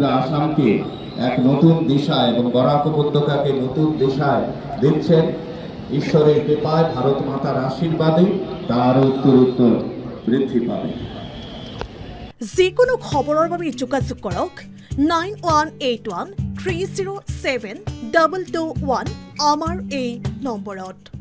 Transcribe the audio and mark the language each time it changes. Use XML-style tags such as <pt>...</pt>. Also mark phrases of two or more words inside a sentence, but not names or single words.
<bn>আসামকে এক নতুন দিশা এবং বরাক উপত্যকাকে নতুন দিশায় দিচ্ছেন, ঈশ্বরের কৃপায়, ভারত মাতার আশীর্বাদে তার উত্তরোত্তর বৃদ্ধি পাবে।</bn> <as>যিকোনো খবৰৰ বাবে যোগাযোগ কৰক 9181 307 221 আমাৰ এই নম্বৰত।</as>